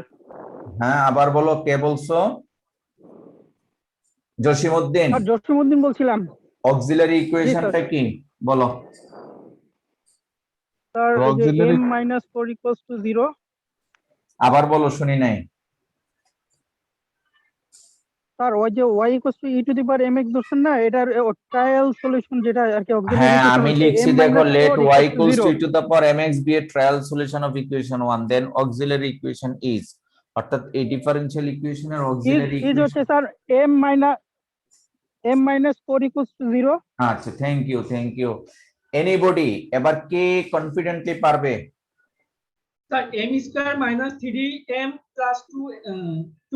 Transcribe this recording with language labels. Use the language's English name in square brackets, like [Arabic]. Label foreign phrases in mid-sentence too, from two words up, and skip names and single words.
[Bangla] হ্যাঁ আবার বলো, কে বলছো? জসিমউদ্দিন। আর জসিমউদ্দিন বলছিলাম। অক্সিলারি ইকুয়েশনটা কি বলো? স্যার যে m - 4 = 0। আবার বলো, শুনি নাই। স্যার ওই যে y = [English] e to the power mx [Bangla] ধরছেন না, এটার [English] trial solution [Bangla] যেটা আর কি অক্সিলারি হ্যাঁ ইকুয়েশন আমি হচ্ছে লিখছি, m - দেখো 4 [English] let y = equals to 0। e to the power mx be a trial solution of equation 1, then auxiliary equation is, [Bangla] অর্থাৎ এই ডিফারেনশিয়াল ইকুয়েশনের অক্সিলারি ইজ হচ্ছে স্যার m - 4 = 0। আচ্ছা, [English] thank you. [Bangla] এনিবডি এবার কে কনফিডেন্টলি পারবে? স্যার m² - 3m + 2